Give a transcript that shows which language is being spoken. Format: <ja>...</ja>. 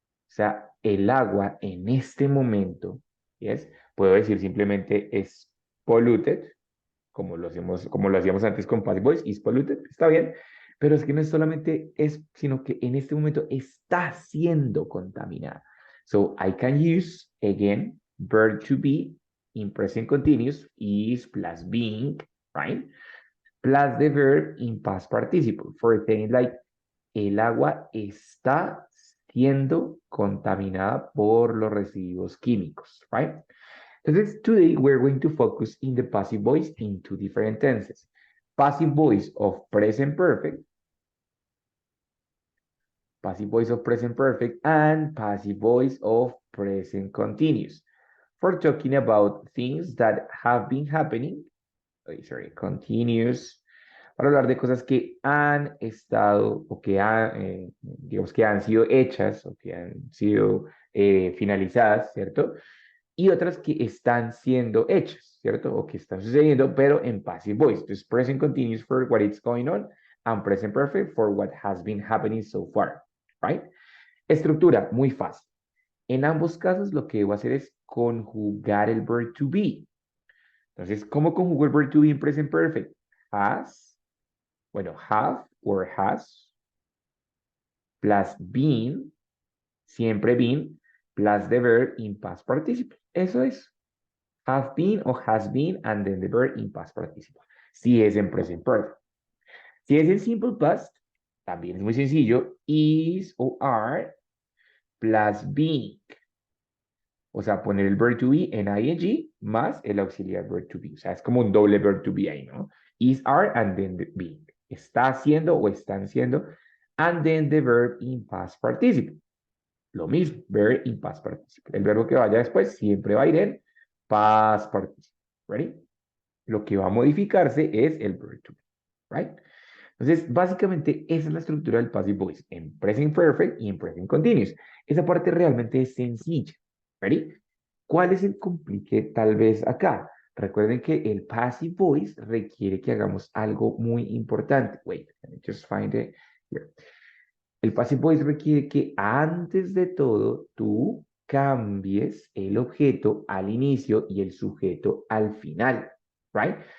<es>O sea, el agua en este momento, yes, puedo decir simplemente es polluted, como lo hacíamos antes con passive voice, is polluted, está bien, pero es que no es solamente es, sino que en este momento está siendo contaminada.</es> <en>So I can use, again, verb to be in present continuous, is plus being, right? Plus the verb in past participle for things like</en> <es>el agua está siendo contaminada por los residuos químicos,</es> <en>right? Entonces, today we're going to focus in the passive voice in two different tenses. Passive voice of present perfect, passive voice of present perfect, and passive voice of present continuous. For talking about things that have been happening, continuous,</en> <es>para hablar de cosas que han estado o que digamos que han sido hechas o que han sido finalizadas, ¿cierto? Y otras que están siendo hechas, ¿cierto? O que están sucediendo, pero en passive voice.</es> <en>Entonces, present continuous for what is going on and present perfect for what has been happening so far, right?</en> <es>Estructura, muy fácil. En ambos casos, lo que debo hacer es conjugar el verb to be. Entonces, ¿cómo conjugo el verb to be en present perfect?</es> <en>Has, bueno, have or has, plus been, siempre been, plus the verb in past participle.</en> <es>Eso es.</es> <en>Have been o has been, and then the verb in past participle.</en> <es>Si es en present perfect. Si es en simple past, también es muy sencillo. Is o are plus being. O sea, poner el verb to be en ing más el auxiliar verb to be. O sea, es como un doble verb to be ahí, ¿no?</es> <en>Is, are, and then the being.</en> <es>Está haciendo o están siendo.</es> <en>And then the verb in past participle.</en> <es>Lo mismo, verb in past participle. El verbo que vaya después siempre va a ir en past participle. ¿Ready? Lo que va a modificarse es el verb to be. ¿Right? Entonces, básicamente, esa es la estructura del passive voice, en present perfect y en present continuous. Esa parte realmente es sencilla. ¿Ready? ¿Cuál es el complique tal vez acá? Recuerden que el passive voice requiere que hagamos algo muy importante.</es> <en>Wait, let me just find it here.</en> <es>El passive voice requiere que antes de todo tú cambies el objeto al inicio y el sujeto al final, right?</es>